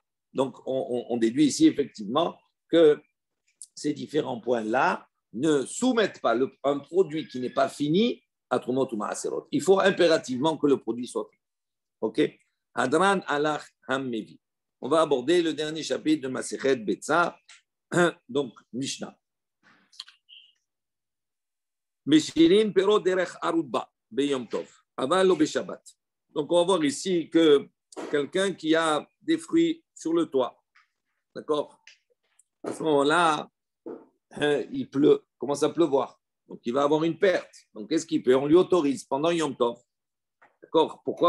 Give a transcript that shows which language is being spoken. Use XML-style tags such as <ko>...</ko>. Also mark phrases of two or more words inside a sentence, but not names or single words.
<fr>Donc, on déduit ici effectivement que ces différents points-là ne soumettent pas un produit qui n'est pas fini à Trumot ou Maaserot. Il faut impérativement que le produit soit fini. OK?</fr> <he>Hadran alach hammevi.</he> <fr>On va aborder le dernier chapitre de Masechet Betsa, donc Mishnah.</fr> <he>Meshirin pero derech arubba beyom tov, aval lo beshabbat.</he> <fr>Donc, on va voir ici que quelqu'un qui a des fruits sur le toit, d'accord? À ce moment-là, il pleut, commence à pleuvoir. Donc, il va avoir une perte. Donc, qu'est-ce qu'il peut? On lui autorise pendant Yom Tov. D'accord? Pourquoi?</fr>